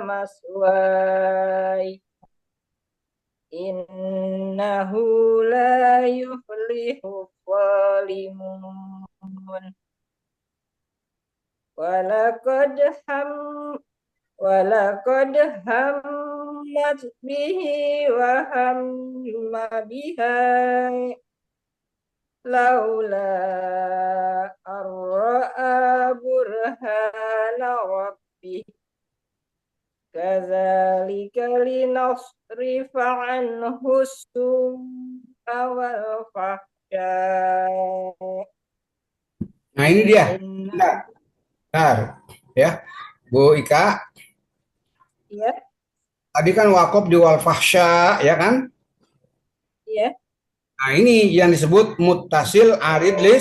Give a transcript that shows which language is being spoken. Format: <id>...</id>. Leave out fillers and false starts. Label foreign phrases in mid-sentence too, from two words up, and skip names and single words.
<ar>مثواي إنه لا يفلح الظالمون ولقد همت به وهم بها لولا أن رأى برهان ربه كذلك لنصرف عنه السوء والفحشاء.</ar> <id>Nah ini dia. Inna, Benar. Ya, Bu Ika. ya, Tadi kan wakaf di</id> <ar>والفحشاء,</ar> <id>ya kan? ya. Nah ini yang disebut</id> <ar>متصل عارض لس.</ar>